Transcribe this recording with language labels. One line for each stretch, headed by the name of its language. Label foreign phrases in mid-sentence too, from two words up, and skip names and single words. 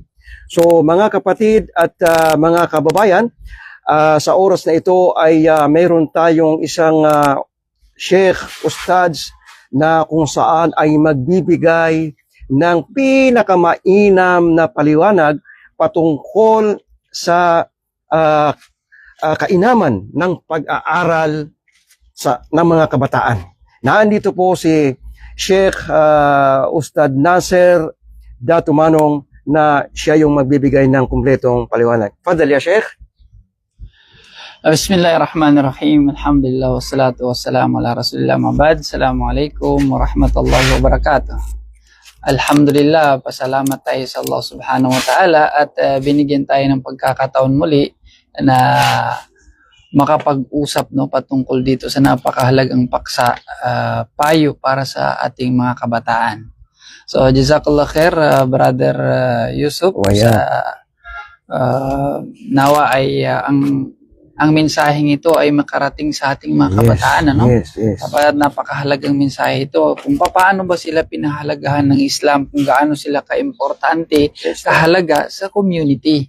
Filipino: So mga kapatid at mga kababayan, sa oras na ito ay mayroon tayong isang Sheikh Ustads na kung saan ay magbibigay ng pinakamainam na paliwanag patungkol sa kainaman ng pag-aaral ng mga kabataan. Nandito po si Sheikh Ustad Nasser Datu Manong na siya yung magbibigay ng kumpletong paliwanag.
Arabic: تفضل يا شيخ. بسم الله الرحمن الرحيم. الحمد لله والصلاة والسلام على رسول الله أما بعد. السلام عليكم ورحمة الله وبركاته. Alhamdulillah,
Filipino: pasalamat tayo sa Allah
Arabic: سبحانه وتعالى
Filipino: at binigyan tayo ng pagkakataon muli na makapag-usap patungkol dito sa napakahalagang paksa, payo para sa ating mga kabataan. So,
Arabic: جزاك الله خير,
Filipino: Brother Yusuf. Nawa ay ang mensaheng ito ay makarating sa ating mga kabataan, ano? Yes. Napakahalagang mensahe ito. Kung paano ba sila pinahalagahan ng Islam, kung gaano sila kaimportante, kahalaga sa community.